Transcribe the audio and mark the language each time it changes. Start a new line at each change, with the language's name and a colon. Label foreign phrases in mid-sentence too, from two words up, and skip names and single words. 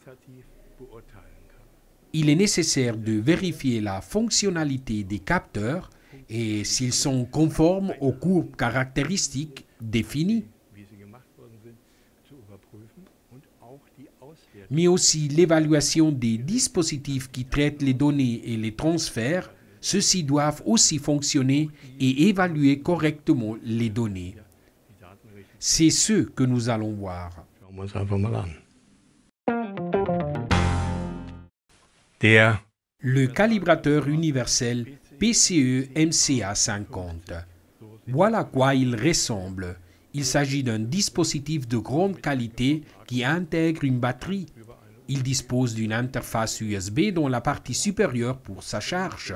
French: Il est nécessaire de vérifier la fonctionnalité des capteurs et s'ils sont conformes aux courbes caractéristiques définies, mais aussi l'évaluation des dispositifs qui traitent les données et les transferts. Ceux-ci doivent aussi fonctionner et évaluer correctement les données. C'est ce que nous allons voir.
German: Schauen wir uns einfach mal an. Der
French: Le calibrateur universel PCE MCA 50. Voilà à quoi il ressemble. Il s'agit d'un dispositif de grande qualité qui intègre une batterie. Il dispose d'une interface USB dans la partie supérieure pour sa charge.